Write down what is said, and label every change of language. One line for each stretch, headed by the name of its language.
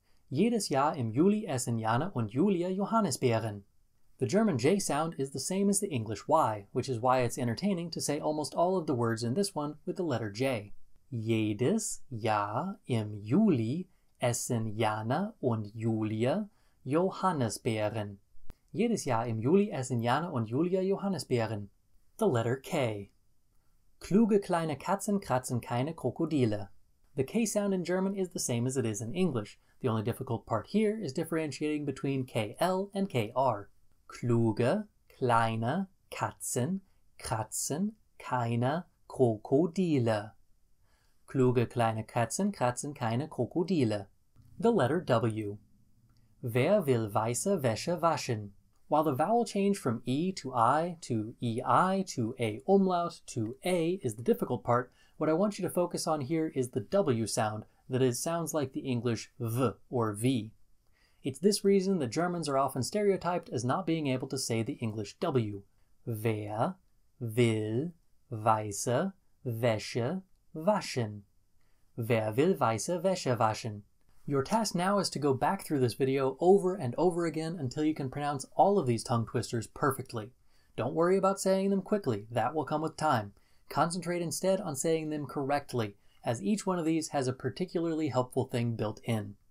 German: Jedes Jahr im Juli essen Jana und Julia Johannisbeeren.
English: The German J sound is the same as the English Y, which is why it's entertaining to say almost all of the words in this one with the letter J.
German: Jedes Jahr im Juli essen Jana und Julia Johannisbeeren. Jedes Jahr im Juli essen Jana und Julia Johannisbeeren.
English: The letter K.
German: Kluge kleine Katzen kratzen keine Krokodile.
English: The K sound in German is the same as it is in English. The only difficult part here is differentiating between KL and KR.
German: Kluge kleine Katzen kratzen keine Krokodile. Kluge kleine Katzen kratzen keine Krokodile.
English: The letter W.
German: Wer will weiße Wäsche waschen?
English: While the vowel change from E to I to EI to A umlaut to A is the difficult part, what I want you to focus on here is the W sound, that is, sounds like the English V or V. It's this reason that Germans are often stereotyped as not being able to say the English W.
German: Wer will weiße Wäsche waschen? Wer will weiße Wäsche waschen?
English: Your task now is to go back through this video over and over again until you can pronounce all of these tongue twisters perfectly. Don't worry about saying them quickly, that will come with time. Concentrate instead on saying them correctly, as each one of these has a particularly helpful thing built in.